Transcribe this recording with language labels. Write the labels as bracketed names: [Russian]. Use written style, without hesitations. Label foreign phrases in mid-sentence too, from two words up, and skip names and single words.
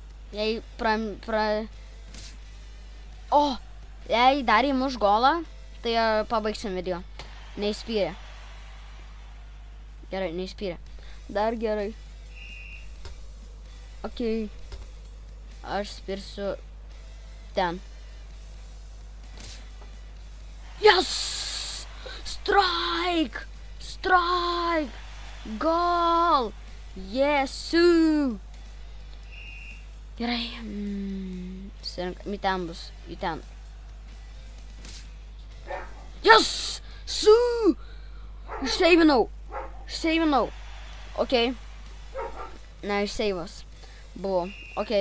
[Lithuanian] Jei jei dar įmuš golą, tai pabaigsim video. Neįspyrė. Gerai, neįspyrė. Dar gerai. Okei. Aš spirsiu ten. [English] Yes! Strike! Strike! Goal! Jesu! [Lithuanian] Gerai. Į ten bus. Į ten. Yes! Su! Išseivinau. Okei. Ne, išseivas. Buvo. Okei.